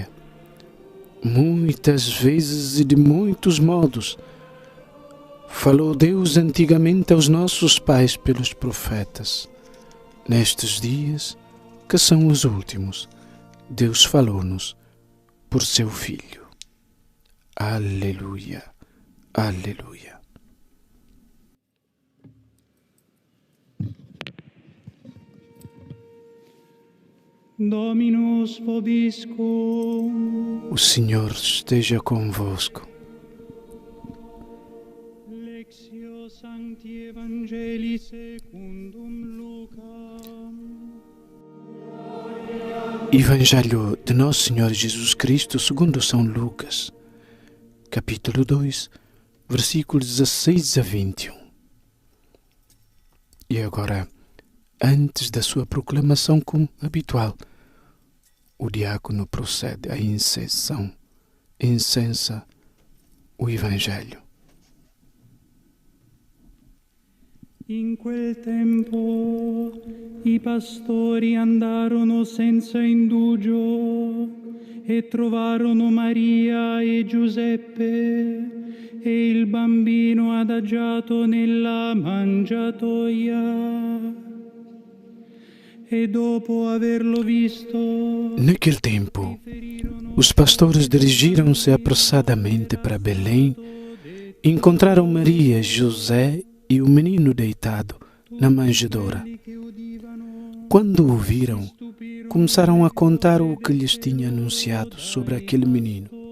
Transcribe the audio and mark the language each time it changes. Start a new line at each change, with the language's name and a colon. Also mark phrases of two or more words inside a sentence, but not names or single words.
Portuguese: Muitas vezes e de muitos modos falou Deus antigamente aos nossos pais pelos profetas. Nestes dias, que são os últimos, Deus falou-nos por seu Filho. Aleluia, aleluia.
Latin: Dominus vobiscum.
Portuguese: O Senhor esteja convosco.
Latin: Lectio Sancti Evangelii secundum Lucam.
Portuguese: Evangelho de Nosso Senhor Jesus Cristo segundo São Lucas, capítulo 2, versículos 16 a 21. E agora, antes da sua proclamação como habitual, o diácono procede à incensa o Evangelho.
Italian: In quel tempo i pastori andarono senza indugio e trovarono Maria e Giuseppe e il bambino adagiato nella mangiatoia. E dopo averlo visto,
Portuguese: naquele tempo, os pastores dirigiram-se apressadamente para Belém, encontraram Maria, José e o menino deitado na manjedoura. Quando o viram, começaram a contar o que lhes tinha anunciado sobre aquele menino.